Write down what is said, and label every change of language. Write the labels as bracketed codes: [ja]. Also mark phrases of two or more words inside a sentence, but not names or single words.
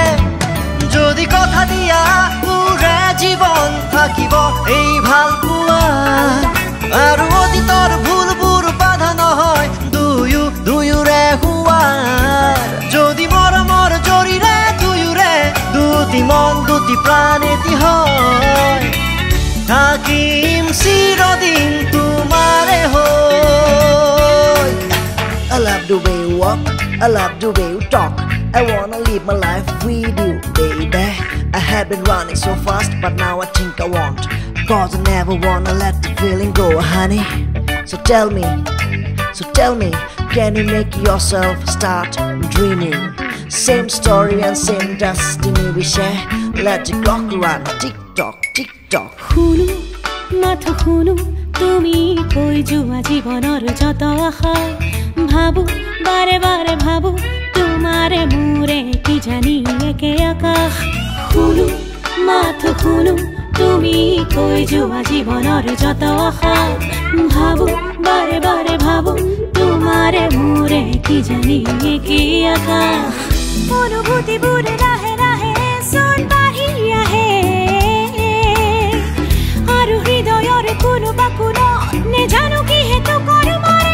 [as] যদি কথা দিয়া পুৰা জীৱন থাকিব এই ভাল পোৱা আৰু অতীতৰ ভুলবোৰ বাধা নহয় দুয়োৰে হোৱাৰ যদি মৰমৰ জৰিৰে দুয়োৰে দুটি মন দুটি প্ৰাণ এটি হয় থাকিম চিৰদিন তোমাৰে হৈ [en] I love the way you walk, I love the way you talk. I wanna live my life with you, baby. I have been running so fast, but now I think I won't. Cause I never wanna let the feeling go, honey. So tell me, can you make yourself start dreaming? Same story and same destiny we share. Let the clock run, tick tock, tick tock. [as] শুনা, মাথো শুনা, তুমি কৈ যোৱা জীৱনৰ যত আশা. ভাবো বারে বারে ভাবো তোমারে মোরে কি জানি একে আকাশ শুনো মাথো শুনো তুমি কৈ যোৱা জীৱনৰ যত আশা ভাবো বারে বারে ভাবো তোমারে মোরে কি জানি একে আকাশ অনুভূতিবোৰ লাহে লাহে চোন বাঢ়ি আহে আৰু হৃদয়ৰ কোনোবা কোণত নেজানো কি হেতু কৰ মাৰে